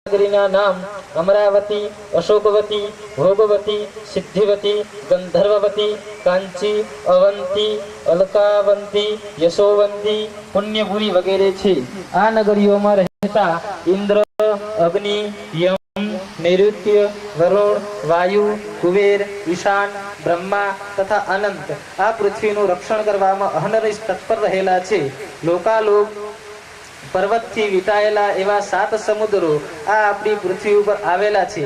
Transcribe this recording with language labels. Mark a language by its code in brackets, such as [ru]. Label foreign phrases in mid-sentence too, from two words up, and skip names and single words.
[gu] નગરીના નામ अमरावती, अशोकवती, भोगवती, सिद्धिवती, गंधर्ववती, कांची, अवंती, अलकावंती, यशोवंती, पुण्यपुरी वगैरह છે। આ નગરીઓમાં રહેતા ઇન્દ્ર, અગ્નિ, યમ, નૈઋત્ય, વરુણ, વાયુ, કુબેર, ઈશાન, બ્રહ્મા તથા અનંત આ પૃથ્વીનું રક્ષણ કરવામાં અહર્નિશ તત્પર રહેલા છે। લોકાલોક पर्वतથી વિટાયેલા એવા 7 સમુદ્રો આ આપણી પૃથ્વી ઉપર આવેલા છે।